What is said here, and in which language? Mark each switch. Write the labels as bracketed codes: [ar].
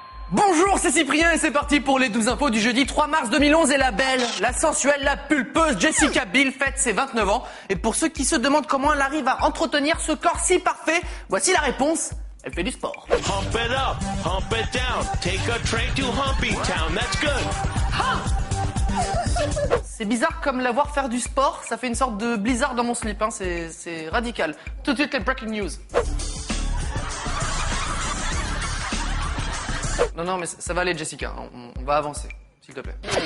[fr] Bonjour, c'est Cyprien et c'est parti pour les 12 infos du jeudi 3 mars 2011 et la belle, la sensuelle, la pulpeuse Jessica Biel fête ses 29 ans. Et pour ceux qui se demandent comment elle arrive à entretenir ce corps si parfait, voici la réponse. Elle fait du sport. [en] Hump it up, hump it down, take a train to Humpy Town, that's good. [fr] C'est bizarre comme la voir faire du sport, ça fait une sorte de blizzard dans mon slip, hein. C'est radical. Tout de suite les breaking news. Non, mais ça va aller, Jessica. On va avancer, s'il te plaît.